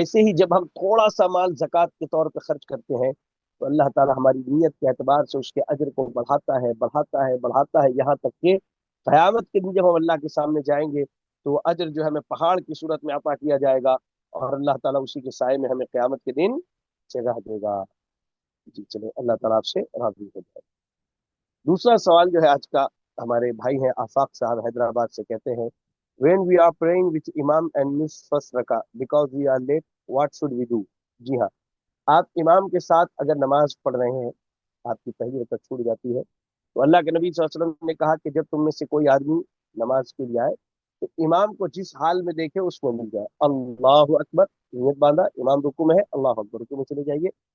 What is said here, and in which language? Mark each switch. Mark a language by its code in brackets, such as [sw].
[hi] ऐसे ही जब हम थोड़ा सा माल ज़कात के तौर पर खर्च करते हैं तो अल्लाह ताला हमारी नीयत के एतबार से उसके अजर को बढ़ाता है, बढ़ाता है, बढ़ाता है, यहाँ तक कि क़यामत के दिन जब हम अल्लाह के सामने जाएंगे तो वो अजर जो है हमें पहाड़ की सूरत में अता किया जाएगा, और अल्लाह ताला उसी के साए में हमें क़यामत के दिन जगह देगा। जी चले, अल्लाह ताला आपसे राज़ी हो जाए। दूसरा सवाल जो है आज का, हमारे भाई हैं आफाक साहब हैदराबाद से, कहते हैं, [en] when we are praying with imam and miss first raka because we are late, what should we do? [hi] जी हाँ, आप इमाम के साथ अगर नमाज पढ़ रहे हैं, आपकी पहली रकअत छूट जाती है, तो अल्लाह के नबी सल्लल्लाहु अलैहि वसल्लम ने कहा कि जब तुम में से कोई आदमी नमाज के लिए आए तो इमाम को जिस हाल में देखे उसमें मिल जाए। अल्लाह अकबर, नियत बांधा, इमाम रुकू में है, अल्लाह अकबर, रुकू में चले जाइए।